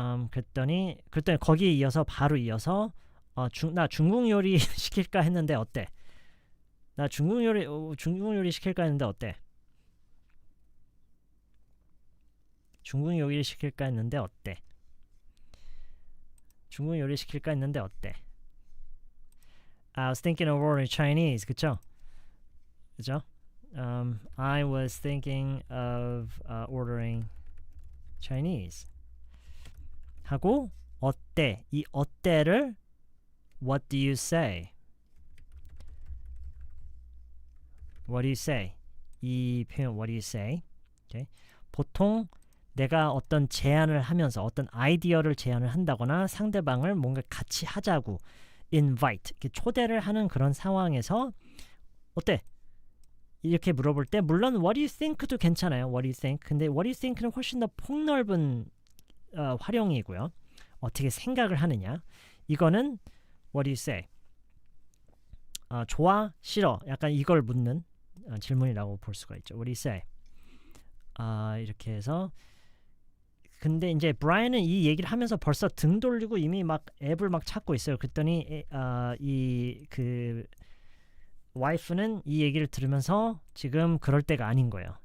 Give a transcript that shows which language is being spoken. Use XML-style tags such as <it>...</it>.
<ko>그랬더니 거기에 이어서 바로 이어서 나 중국 요리 시킬까 했는데 어때? 나 중국 요리 시킬까 했는데 어때? 중국 요리 시킬까 했는데 어때? 중국 요리 시킬까 했는데 어때?</ko> <en>I was thinking of ordering Chinese.</en> <ko>그쵸?</ko> <en>I was thinking of ordering Chinese.</en> <ko>하고 어때? 이 어때를</ko> <en>What do you say? What do you say?</en> <ko>이 표현</ko> <en>What do you say? Okay.</en> <ko>보통 내가 어떤 제안을 하면서 어떤 아이디어를 제안을 한다거나 상대방을 뭔가 같이 하자고 invite, 이렇게 초대를 하는 그런 상황에서 어때? 이렇게 물어볼 때 물론</ko> <en>what do you think</en> <ko>도 괜찮아요. what do you think? 근데</ko> <en>what do you think</en> <ko>는 훨씬 더 폭넓은 활용이고요. 어떻게 생각을 하느냐. 이거는 what do you say? 좋아? 싫어? 약간 이걸 묻는 질문이라고 볼 수가 있죠.</ko> <en>what do you say?</en> <ko>이렇게 해서 근데 이제 브라이언은 이 얘기를 하면서 벌써 등 돌리고 이미 막 앱을 막 찾고 있어요. 그랬더니 이 그 와이프는 이 얘기를 들으면서 지금 그럴 때가 아닌 거예요.</ko>